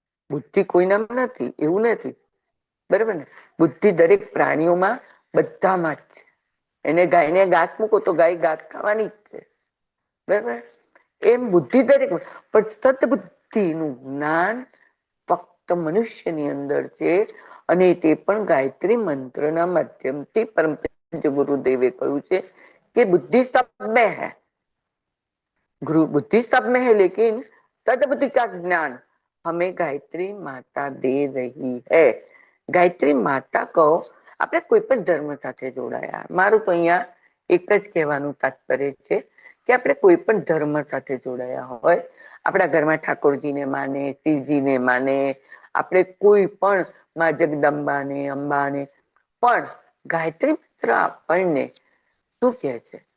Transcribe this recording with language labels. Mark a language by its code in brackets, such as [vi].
[gu] બુદ્ધિ કોઈનામાં નથી એવું નથી, બરાબર ને? બુદ્ધિ દરેક પ્રાણીઓમાં બધામાં જ છે. એને ગાયને ઘાસ મૂકો તો ગાય ઘાસ ખાવાની જ છે, બરાબર? એમ બુદ્ધિ દરેક, પણ સદબુદ્ધિનું જ્ઞાન ફક્ત મનુષ્યની અંદર છે. અને તે પણ ગાયત્રી મંત્રના માધ્યમથી પરમ ગુરુદેવે કહ્યું છે [hi] कि बुद्धि सब में है, गुरु बुद्धि सब में है, लेकिन सदबुद्धि का ज्ञान हमें गायत्री माता दे रही है. [gu] ગાયત્રી માતા કહો, આપણે કોઈ પણ ધર્મ સાથે જોડાયા, મારું તો અહીંયા એક જ કહેવાનું તાત્પર્ય છે કે આપણે કોઈ પણ ધર્મ સાથે જોડાયા હોય, આપણા ઘરમાં ઠાકોરજીને માને, શિવજીને માને, આપણે કોઈ પણ માં જગદંબાને, અંબાને, પણ ગાયત્રી મંત્ર આપણને શું કહે છે?